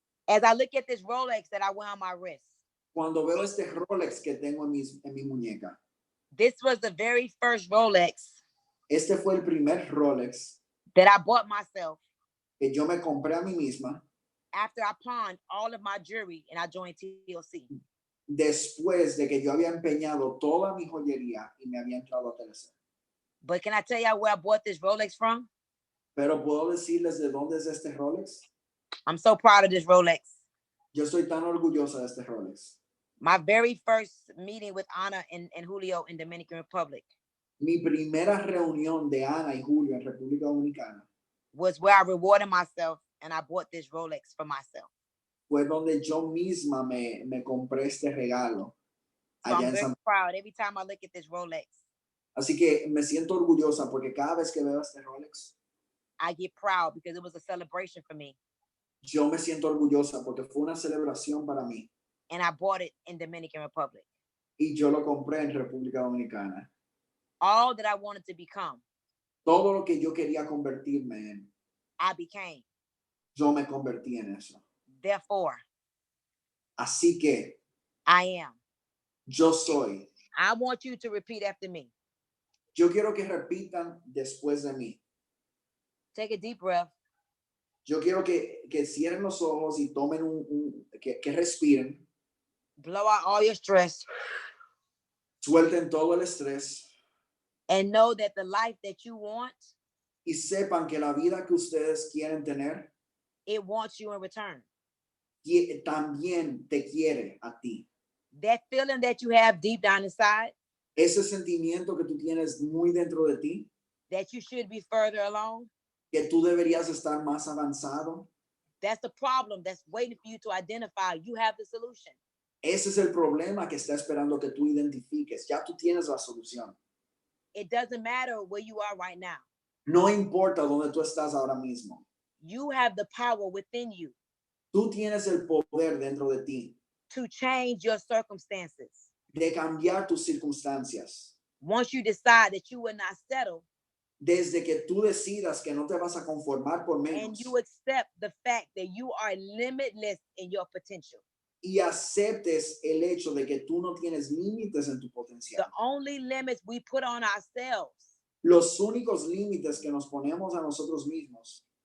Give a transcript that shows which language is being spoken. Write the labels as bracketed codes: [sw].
[en] As I look at this Rolex that I wear on my wrist, [es] Cuando veo este Rolex que tengo en mi muñeca, [en] this was the very first Rolex [es] este fue el primer Rolex [en] that I bought myself [es] que yo me compré a mí misma [en] after I pawned all of my jewelry and I joined TLC. [es] después de que yo había empeñado toda mi joyería y me había entrado a TLC. [en] But can I tell y'all where I bought this Rolex from? [es] Pero puedo decirles de dónde es este Rolex. [en] I'm so proud of this Rolex. [es] Yo estoy tan orgullosa de este Rolex. [en] My very first meeting with Ana and Julio in Dominican Republic [es] Mi primera reunión de Ana y Julio en República Dominicana [en] was where I rewarded myself and I bought this Rolex for myself. [es] fue donde yo misma me compré este regalo. [en] So [es] Allá [en] I'm [es] en [en] very [es] San... [en] proud every time I look at this Rolex. [es] Así que me siento orgullosa porque cada vez que veo este Rolex, [en] I get proud because it was a celebration for me. [es] yo me siento orgullosa porque fue una celebración para mí. [en] and I bought it in Dominican Republic. [es] y yo lo compré en República Dominicana. [en] All that I wanted to become, [es] Todo lo que yo quería convertirme en, [en] I became. [es] yo me convertí en eso. [en] Therefore, [es] Así que [en] I am. [es] yo soy. [en] I want you to repeat after me. [es] Yo quiero que repitan después de mí. [en] Take a deep breath. [es] Yo quiero que cierren los ojos y tomen que respiren, [en] Blow out all your stress [es] suelten todo el estrés [en] and know that the life that you want, [es] y sepan que la vida que ustedes quieren tener [en] it wants you in return. [es] también te quiere a ti. [en] That feeling that you have deep down inside, [es] Ese sentimiento que tú tienes muy dentro de ti, [en] that you should be further along, [es] que tú deberías estar más avanzado, [en] that's the problem that's waiting for you to identify. You have the solution. [es] ese es el problema que está esperando que tú identifiques. Ya tú tienes la solución. [en] It doesn't matter where you are right now. [es] No importa dónde tú estás ahora mismo. [en] You have the power within you [es] Tú tienes el poder dentro de ti [en] to change your circumstances. [es] de cambiar tus circunstancias. [en] Once you decide that you will not settle [es] Desde que tú decidas que no te vas a conformar por [en] and [es] menos [en] you accept the fact that you are limitless in your potential. [es] y aceptes el hecho de que tú no tienes límites en tu potencial. [en] The only limits we put on ourselves [es] Los únicos límites que nos ponemos a nosotros mismos